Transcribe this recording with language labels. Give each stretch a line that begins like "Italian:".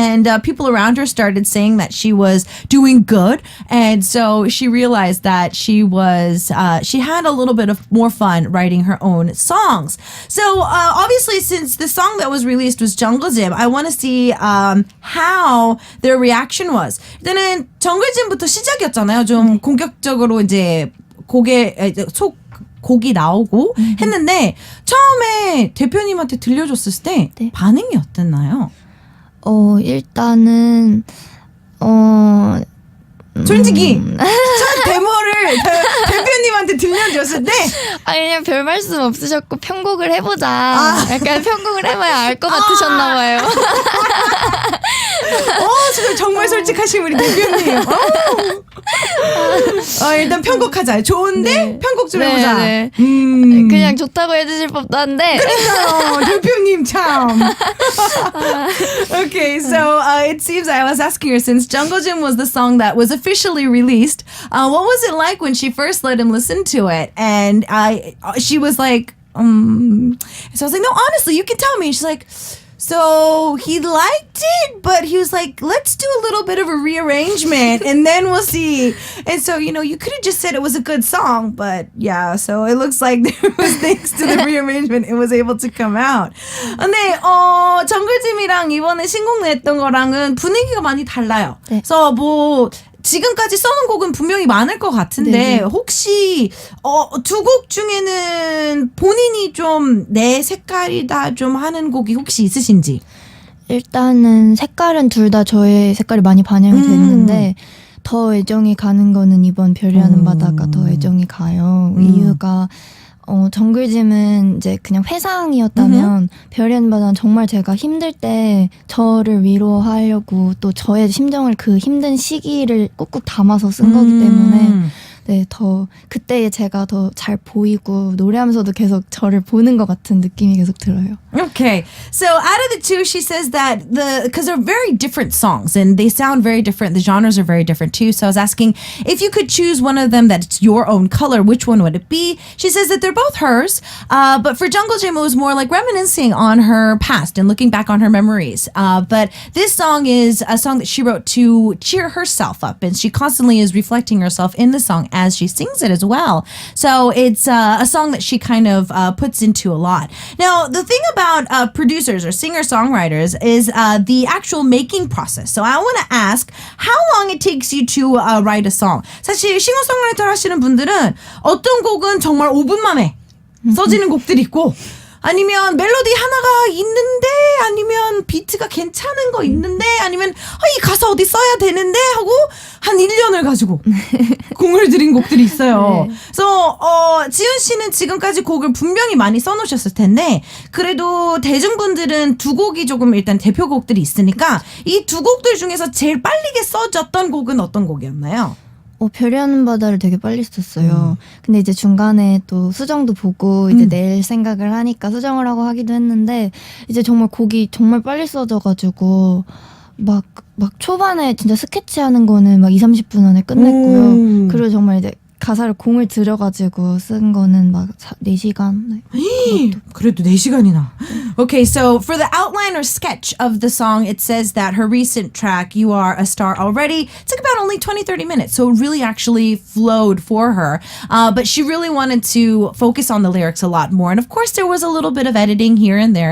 English: And people around her started saying that she was doing good. And so she realized that she had a little bit of more fun writing her own songs. So obviously, since the song that was released was Jungle Gym, I want to see how their reaction was.
Korean: 일단은 Jungle Gym부터 시작이었잖아요. 좀 공격적으로 이제 곡이 나오고 했는데 처음에 대표님한테 들려줬을 때 반응이 어땠나요? 일단은 솔직히 첫 데모를 대표님한테 들려줬을 때 그냥 별 말씀 없으셨고 편곡을 해보자. 약간 편곡을 해봐야 알 것 같으셨나 봐요. 정말 솔직하신 우리 대표님. 일단 편곡하자. 좋은데 편곡 좀 해보자. 네. 그냥 좋다고 해주실 법도 한데. 그러니까요. 대표님 참.
English: Okay, so it seems I was asking her since Jungle Gym was the song that was officially released. What was it like when she first let him listen to it? And she was like, so I was like, no, honestly, you can tell me. She's like, so he liked it, but he was like, let's do a little bit of a rearrangement and then we'll see. And so, you could have just said it was a good song, but yeah, so it looks like there was, thanks to the rearrangement, it was able to come out.
Korean: 근데, 정글짐이랑 이번에 신곡 냈던 거랑은 분위기가 많이 달라요. 네. 그래서 지금까지 써놓은 곡은 분명히 많을 것 같은데 네네. 혹시 두 곡 중에는 본인이 좀 내 색깔이다 좀 하는 곡이 혹시 있으신지? 일단은 색깔은 둘 다 저의 색깔이 많이 반영이 됐는데 더 애정이 가는 거는 이번 별이라는 바다가 더 애정이 가요. 이유가 정글짐은 이제 그냥 회상이었다면 별이라는 바다는 정말 제가 힘들 때 저를 위로하려고 또 저의 심정을 그 힘든 시기를 꾹꾹 담아서 쓴 거기 때문에 네, 더 그때의 제가 더 잘 보이고 노래하면서도 계속 저를 보는 것 같은 느낌이 계속 들어요.
English: Okay, so out of the two, she says that because they're very different songs and they sound very different. The genres are very different too. So I was asking if you could choose one of them that's your own color, which one would it be? She says that they're both hers, but for Jungle Gym, it was more like reminiscing on her past and looking back on her memories. But this song is a song that she wrote to cheer herself up, and she constantly is reflecting herself in the song as she sings it as well. So it's a song that she kind of puts into a lot. Now, the thing about producers or singer-songwriters is the actual making process. So I want to ask how long it takes you to write a song.
Korean: 사실 싱어송라이터 하시는 분들은 어떤 곡은 정말 5분 만에 써지는 곡들이 있고 아니면 멜로디 하나가 있는데 아니면 비트가 괜찮은 거 있는데 아니면 이 가사 어디 써야 되는데 하고 한 1년을 가지고 공을 들인 곡들이 있어요. 네. 그래서 지은 씨는 지금까지 곡을 분명히 많이 써놓으셨을 텐데 그래도 대중분들은 두 곡이 조금 일단 대표곡들이 있으니까 이 두 곡들 중에서 제일 빠르게 써졌던 곡은 어떤 곡이었나요? 별이 하는 바다를 되게 빨리 썼어요. 근데 이제 중간에 또 수정도 보고 이제 낼 생각을 하니까 수정을 하고 하기도 했는데 이제 정말 곡이 정말 빨리 써져가지고 막 초반에 진짜 스케치하는 거는 막 2-30분 안에 끝냈고요. 그리고 정말 이제 가사를 공을 들여가지고 쓴 거는 막 4시간. 네. 그래도 4시간이나.
English: Okay, so for the outline or sketch of the song, it says that her recent track, You Are a Star Already, took about only 20-30 minutes. So it really actually flowed for her. But she really wanted to focus on the lyrics a lot more. And of course, there was a little bit of editing here and there.